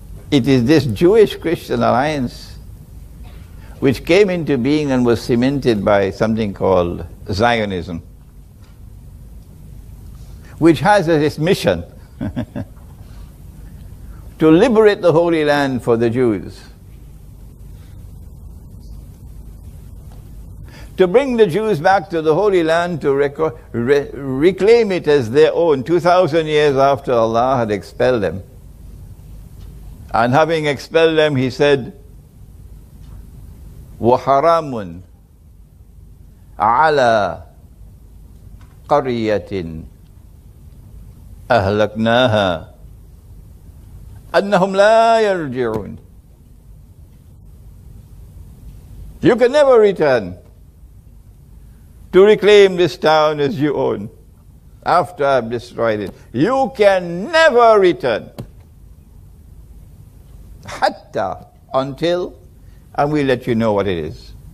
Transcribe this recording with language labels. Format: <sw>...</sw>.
<en>It is this Jewish-Christian alliance which came into being and was cemented by something called Zionism, which has as its mission to liberate the Holy Land for the Jews, to bring the Jews back to the Holy Land, to reclaim it as their own 2,000 years after Allah had expelled them. And having expelled them, he said,</en> <ar>وَحَرَامٌ عَلَى قَرْيَةٍ أَهْلَكْنَاهَا أَنَّهُمْ لَا يَرْجِعُونَ.</ar> <en>You can never return to reclaim this town as your own after I've destroyed it. You can never return. Hatta, until, and we'll let you know what it is.</en>